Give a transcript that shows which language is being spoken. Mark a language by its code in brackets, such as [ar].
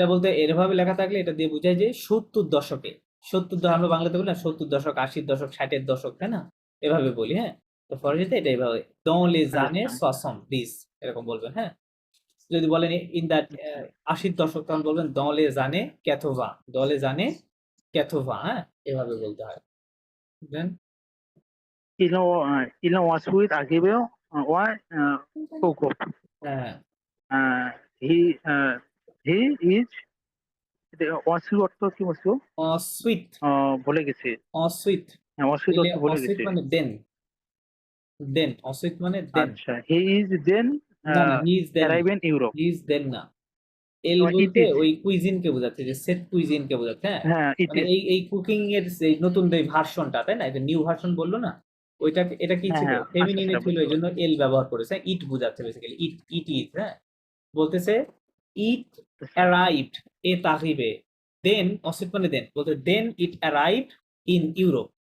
[bn] এটা বলতে এরভাবে লেখা থাকলে এটা দিয়ে বোঝায় যে 70 দশকে, 70 দশক আমরা বাংলাতে বলি না, 70 দশক, 80 দশক, 60 দশক, তাই না? এভাবে বলি, হ্যাঁ। তো ফরাসিতে এটা এভাবে [fr] dans les années 70 [bn] এরকম বলবেন, হ্যাঁ। যদি বলেন [en] in that [bn] 80 দশক, তখন বলবেন [fr] dans les années 80, dans les années 80, [bn] হ্যাঁ, এভাবে বলতে হয়। [en] then [fr] Il a ensuite arrivé Togo. [bn] হ্যাঁ, [en] He is [bn] ensuite অর্থ কি বলছো? [fr] ensuite, [bn] ভুলে গেছি। [fr] ensuite, [bn] ensuite অর্থ ভুলে [fr] ensuite [bn] গেছি। মানে দেন, ensuite মানে দেন। [en] আচ্ছা, he is then [bn] না না, [en] he is then, arrive in Europe. he is then [bn] না, এল [en] It [bn] বলতে [en] is. [bn] ওই কুইজিনকে বোঝাচ্ছে, যে সেট কুইজিনকে বোঝাচ্ছে, হ্যাঁ। [en] হ্যাঁ, it [bn] মানে [en] is. [bn] এই কুকিং এর যে নতুন যে ভার্সনটা, তাই না? এটা নিউ ভার্সন বললো না, ওইটা এটা কি হ্যাঁ, ছিল? হ্যাঁ, ফেমিনিনে আচ্ছা, ছিল, বুঝতে এই জন্য এল ব্যবহার করেছে। ইট বোঝাচ্ছে বেসিক্যালি, [en] it is, [bn] হ্যাঁ। বলতেছে [en] it arrived [fr] এট আরিভে, [en] Then অসিট মানে then, বলতে then it arrived in Europe.